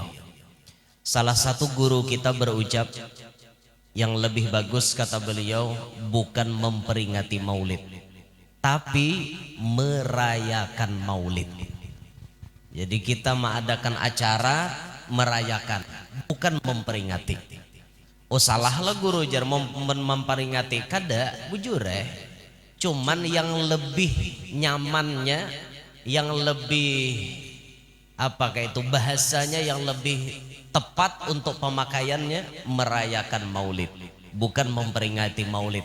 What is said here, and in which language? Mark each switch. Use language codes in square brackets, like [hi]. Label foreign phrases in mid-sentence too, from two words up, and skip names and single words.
[id] Salah satu guru kita berucap, yang lebih bagus kata beliau bukan memperingati maulid, tapi merayakan maulid. Jadi kita mengadakan acara merayakan, bukan memperingati. Oh salahlah guru jar memperingati, [bjn] kada bujur [id] cuman yang lebih nyamannya, yang lebih apa kayak itu bahasanya, yang lebih tepat untuk pemakaiannya merayakan maulid, bukan memperingati maulid.